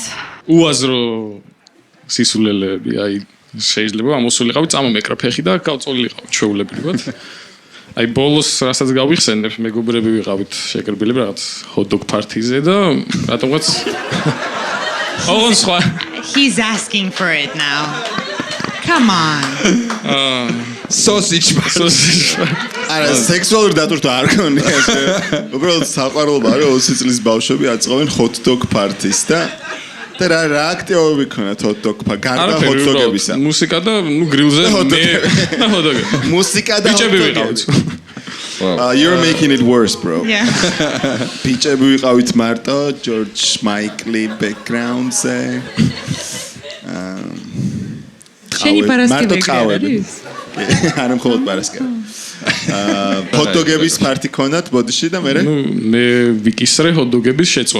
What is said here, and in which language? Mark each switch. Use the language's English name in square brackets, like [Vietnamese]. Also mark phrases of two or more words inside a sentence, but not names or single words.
[Georgian] უაზრო სისულელეები აი შეიძლება ამოსულიყავი წამომეკრა ფეხი და გავწოლილიყავ ჩვეულებრივად. აი ბოლოს რასაც გავიხსენებ მეგობრები ვიყავით შეკრებილები რაღაც ჰოთ-დოგ პარტიზე და რატომღაც ოღონ სხვა [English] He's asking for it now. Come on. Sausage. [Georgian] არა, სექსუალური დატვირთვა არ ქონია. უბრალოდ საყვარლობა არის 20 წლის ბავშვები აწყობენ [English] hot-dog parties [Georgian] და რა აქტივობები ქონათ hot-dog გარდა hot-dog-ებისა. მუსიკა და ნუ გრილზე მე hot-dog. მუსიკა და ბიჭები ვიყავით. [English] You're making it worse, bro. Yeah. [Georgian] ბიჭები ვიყავით მარტო, George Michael background-ზე. შენი პარასკევი არის? არა მხოლოდ პარასკევი. hot-dog-ების პარტი ქონათ ბოდიში და მე მე ვიკისრე hot-dog-ების შეწვა.